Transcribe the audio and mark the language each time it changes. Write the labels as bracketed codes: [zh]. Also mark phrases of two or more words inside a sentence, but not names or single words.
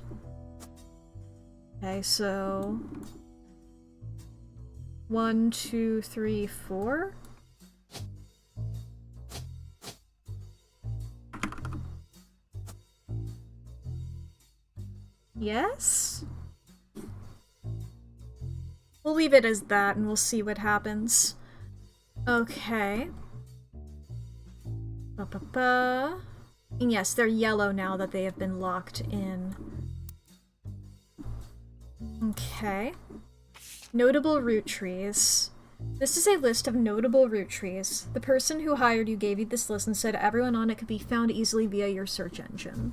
[en] Okay, so... 1, 2, 3, 4? Yes? We'll leave it as that and we'll see what happens. Okay. Ba-ba-ba. And yes, they're yellow now that they have been locked in. Okay. Notable root trees. This is a list of notable root trees. The person who hired you gave you this list and said everyone on it could be found easily via your search engine.